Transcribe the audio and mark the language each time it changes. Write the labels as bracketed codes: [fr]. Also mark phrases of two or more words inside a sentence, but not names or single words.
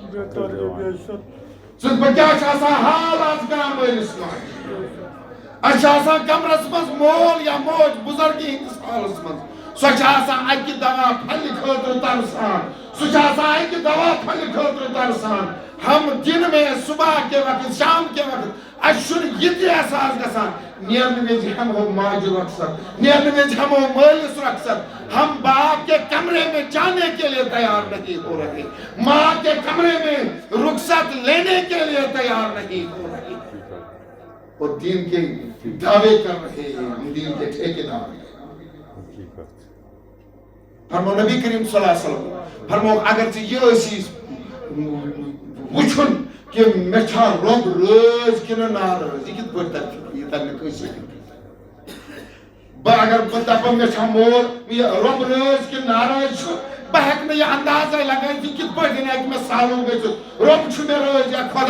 [ks] ژٕ دپکھ کیٛاہ چھِ آسان حال آز کران مٲلِس ماجہِ اَسہِ چھِ آسان کمرس منٛز مول یا موج بُزرگی ہٕنٛدِس حالس منٛز سۄ چھِ آسان اکہِ دوا پھلہِ خٲطرٕ ترسان سُہ چھِ آسان اکہِ دوا پھلہِ خٲطرٕ ترسان [ur] ہم دن میں صبح کے وقت شام کے وقت [ks] اَسہِ چھُنہٕ یہِ تہِ احساس گژھان نیرنہٕ وِزِ ہٮ۪مہو ماجہِ رۄخصت نیرنہٕ وِزِ ہٮ۪مہو مٲلِس رۄخصت [ur] ہم باپ کے کمرے میں جانے کے لیے تیار نہیں ہو رہے ماں کے کمرے میں رخصت لینے کے لیے تیار نہیں ہو رہے اور دین کے دعوے کر رہے ہیں ہم دین کے ٹھیکیدار ہیں [ks] فرمو نبی کریم صلی اللہ علیہ وسلم فرمو اگر ژٕ یہِ ٲسی وٕچھُن کہ مےٚ چھا رۄب رٲضۍ کِنہٕ ناراض یہِ کِتھ پٲٹھۍ ترِ یہِ ترِ نہٕ کٲنٛسے بہٕ اگر بہٕ دپہٕ مےٚ چھا مول یہِ رۄب رٲضۍ کِنہٕ ناراض چھُ بہٕ ہٮ۪کہٕ نہٕ یہِ اندازے لگٲیِتھ یہِ کِتھ پٲٹھۍ ہٮ۪کہِ مےٚ سالوٗ گٔژھِتھ رۄب چھُ مےٚ رٲضۍ یا خۄدا